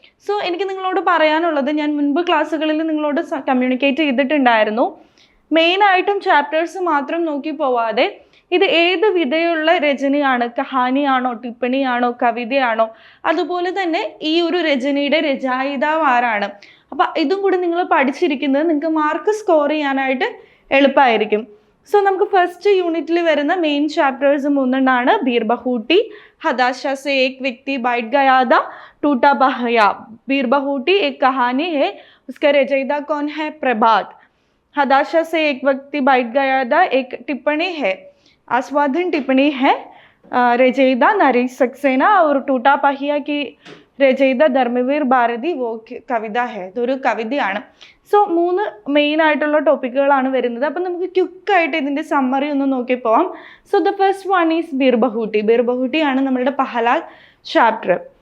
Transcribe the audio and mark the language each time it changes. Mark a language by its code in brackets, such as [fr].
[ml] So എനിക്ക് നിങ്ങളോട് പറയാനുള്ളത്, ഞാൻ മുൻപ് ക്ലാസ്സുകളിൽ നിങ്ങളോട് കമ്മ്യൂണിക്കേറ്റ് ചെയ്തിട്ടുണ്ടായിരുന്നു, മെയിനായിട്ടും ചാപ്റ്റേഴ്സ് മാത്രം നോക്കി പോവാതെ ഇത് ഏത് വിധയുള്ള രചനയാണ്, കഹാനിയാണോ, ടിപ്പണിയാണോ, കവിതയാണോ, അതുപോലെ തന്നെ ഈ ഒരു രചനയുടെ രചയിതാവ് ആരാണ്, അപ്പം ഇതും കൂടി നിങ്ങൾ പഠിച്ചിരിക്കുന്നത് നിങ്ങൾക്ക് മാർക്ക് സ്കോർ ചെയ്യാനായിട്ട് എളുപ്പമായിരിക്കും. സോ നമുക്ക് ഫസ്റ്റ് യൂണിറ്റിൽ വരുന്ന മെയിൻ ചാപ്റ്റേഴ്സ് 3 ബീർ ബഹൂട്ടി, हदाशा से एक व्यक्ति बैठ गया था, टूटा पहिया. [hi] बीर बहूटी एक कहानी है, उसका रचयिता कौन है? प्रभात. हदाशा से एक व्यक्ति बैठ गया था एक टिप्पणी है, आस्वादन टिप्पणी है, रचयिता नरेश सक्सेना. और टूटा पहिया की രചയിത ധർമ്മവീർ ഭാരതി, വോ കവിത ഹെ, [ml] ഇതൊരു കവിതയാണ്. സോ 3 മെയിൻ ആയിട്ടുള്ള ടോപ്പിക്കുകളാണ് വരുന്നത്. അപ്പം നമുക്ക് ക്വിക്കായിട്ട് ഇതിൻ്റെ സമ്മറി ഒന്ന് നോക്കി പോവാം. So [en] the first one is [ml] beer ബഹൂട്ടി. Beer ബഹൂട്ടിയാണ് നമ്മളുടെ പഹല ചാപ്റ്റർ.